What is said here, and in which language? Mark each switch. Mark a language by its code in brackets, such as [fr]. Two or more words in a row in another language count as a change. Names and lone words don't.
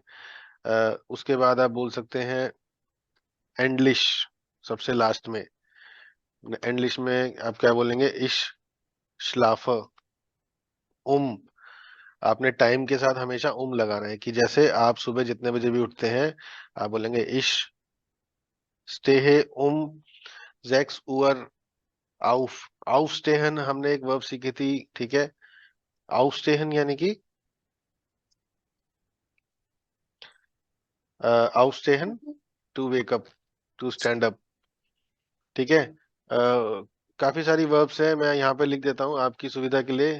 [hi] उसके बाद आप बोल सकते हैं एंडलिश, सबसे लास्ट में। एंडलिश में आप क्या बोलेंगे? [de] Ich schlaf um. [hi] आपने टाइम के साथ हमेशा लगाना है, कि जैसे आप सुबह जितने बजे भी उठते हैं आप बोलेंगे [de] ich stehe um 6 Uhr auf. [hi] aufstehen हमने एक वर्ब सीखी थी। ठीक है। aufstehen यानी कि aufstehen [en] to wake up, to stand up. [hi] ठीक है। काफी सारी वर्ब्स हैं, मैं यहाँ पे लिख देता हूँ आपकी सुविधा के लिए।